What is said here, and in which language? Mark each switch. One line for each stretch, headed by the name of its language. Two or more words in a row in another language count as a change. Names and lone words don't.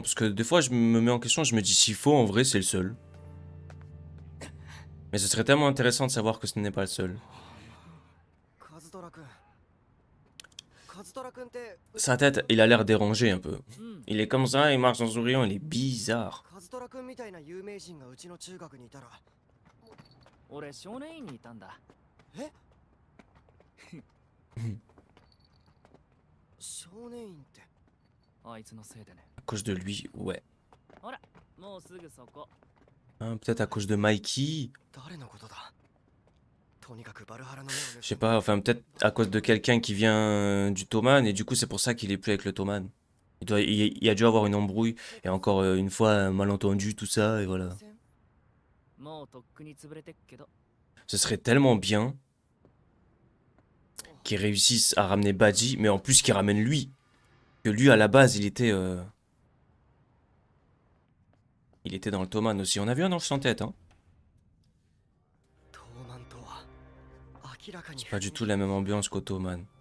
French: Parce que des fois, je me mets en question, je me dis s'il faut, en vrai, c'est le seul. Mais ce serait tellement intéressant de savoir que ce n'est pas le seul. Sa tête, il a l'air dérangé un peu. Il est comme ça, il marche en souriant, il est bizarre.
Japanese: 俺少年院にいたんだ。少年院ってあいつのせいでね。
French: À cause de lui, ouais.
Japanese: ほら、もうすぐそこ。
French: Hein, peut-être à cause de Mikey.
Japanese: 誰のことだ。とにかくバルハラの目を。
French: Je sais pas, enfin peut-être à cause de quelqu'un qui vient du Toman et du coup c'est pour ça qu'il est plus avec le Toman. Il a dû avoir une embrouille et encore une fois un malentendu, tout ça et voilà.
Japanese: もうとっくに潰れてっけど。
French: Ce serait tellement bien qu'ils réussissent à ramener Baji, mais en plus qu'ils ramènent lui. Que lui à la base il était dans le Toman aussi. On a vu un ange sans tête, hein. C'est pas du tout la même ambiance qu'au Toman.